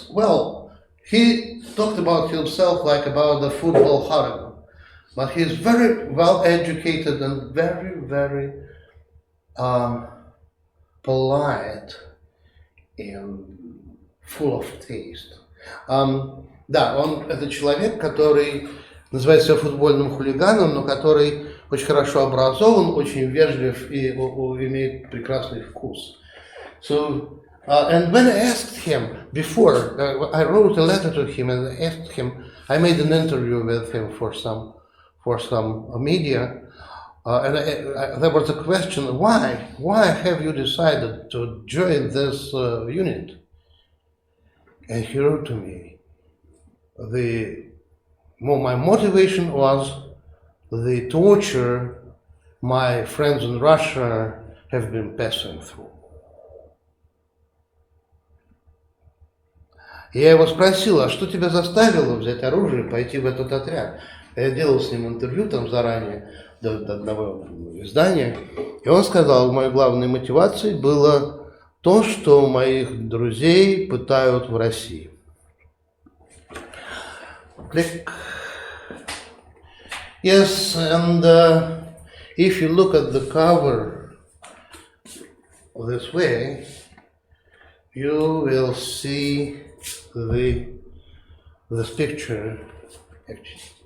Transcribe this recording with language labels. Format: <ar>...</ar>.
<en>Well, he talked about himself like about the football hooligan, but he's very well educated and very, very polite and full of taste.</en> <ru>Да, он это человек, который называет себя футбольным хулиганом, но который очень хорошо образован, очень вежлив и имеет прекрасный вкус.</ru> <en>So, and when I asked him before, I wrote a letter to him and asked him. I made an interview with him for some media. And there was a question, why have you decided to join this unit? And he wrote to me, my motivation was the torture my friends in Russia have been passing through.</en> <ru>Я его спросил, а что тебя заставило взять оружие и пойти в этот отряд? Я делал с ним интервью там заранее, до одного издания, и он сказал, моей главной мотивацией было то, что моих друзей пытают в России.</ru> <en>Click. Yes, and if you look at the cover this way, you will see this picture actually.</en>